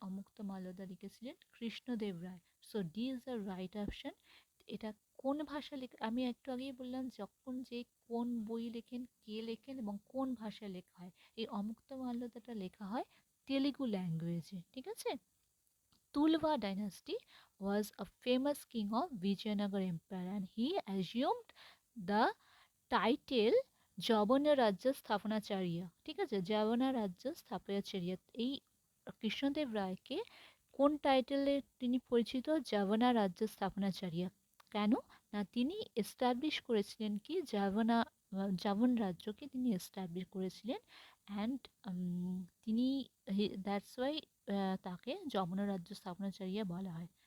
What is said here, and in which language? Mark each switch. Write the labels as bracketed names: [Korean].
[Bangla] অমুক্তমাল্যদা লিখেছিলেন কৃষ্ণদেব রায়। [English] So D is the right option. [Bangla] এটা কোন ভাষা আমি একটু আগেই বললাম যখন যে কোন বই লেখেন, কে লেখেন এবং কোন ভাষায় লেখা হয়। এই অমুক্তমাল্যদাটা লেখা হয় তেলেগু ল্যাঙ্গুয়েজে, ঠিক আছে? [English] Tulva dynasty was a famous king of Vijayanagar Empire and he assumed the title যবন রাজ্য স্থাপনাচার্য, [Bangla] ঠিক আছে? যবনা রাজ্য স্থাপনাচার্য, এই কৃষ্ণদেব রায়কে কোন টাইটেলে তিনি পরিচিত? যবনা রাজ্য স্থাপনাচার্য। কেন? না তিনি এস্টাবলিশ করেছিলেন কি যবন রাজ্যকে তিনি এস্টাবলিশ করেছিলেন, অ্যান্ড তিনি [English] that's why [Bangla] তাকে যবনা রাজ্য স্থাপনাচার্য বলা হয়।